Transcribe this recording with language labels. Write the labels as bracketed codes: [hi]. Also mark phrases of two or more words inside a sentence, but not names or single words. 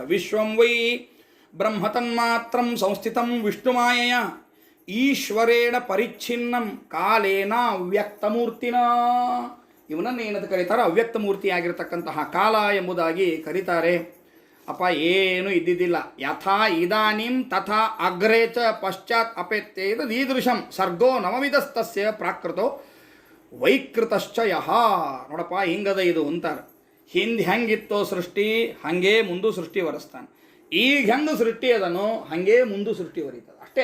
[sa] ವಿಶ್ವಂ ವೈ ಬ್ರಹ್ಮತನ್ಮಾತ್ರಂ ಸಂಸ್ಥಿತಂ ವಿಷ್ಣುಮಾಯೆಯ ಈಶ್ವರೇಣ ಪರಿಚ್ಛಿನ್ನಂ ಕಾಲೇನ ಅವ್ಯಕ್ತಮೂರ್ತಿನ. [kn] ಇವನನ್ನು ಏನಂತ ಕರೀತಾರೆ? ಅವ್ಯಕ್ತಮೂರ್ತಿಯಾಗಿರ್ತಕ್ಕಂತಹ ಕಾಲ ಎಂಬುದಾಗಿ ಕರೀತಾರೆ. ಅಪ್ಪ ಏನು ಇದ್ದಿದ್ದಿಲ್ಲ. [sa] ಯಥಾ ಇದಾನಿಂ ತಥಾ ಅಗ್ರೇ ಚ ಪಶ್ಚಾತ್ ಅಪೇತ್ಯೇದ ಈದೃಶಂ ಸರ್ಗೋ ನವವಿಧಸ್ತಸ್ಯ ಪ್ರಾಕೃತೋ ವೈಕೃತಶ್ಚ ಯಹ. [kn] ನೋಡಪ್ಪ ಹಿಂಗದ ಇದು ಅಂತಾರೆ. ಹಿಂದೆ ಹೆಂಗಿತ್ತೋ ಸೃಷ್ಟಿ ಹಾಗೆ ಮುಂದೂ ಸೃಷ್ಟಿ ವರಿಸ್ತಾನೆ. ಈಗ ಹೆಂಗೆ ಸೃಷ್ಟಿ ಅದನ್ನು ಹಾಗೆ ಮುಂದೂ ಸೃಷ್ಟಿ ವರೀತದೆ ಅಷ್ಟೇ.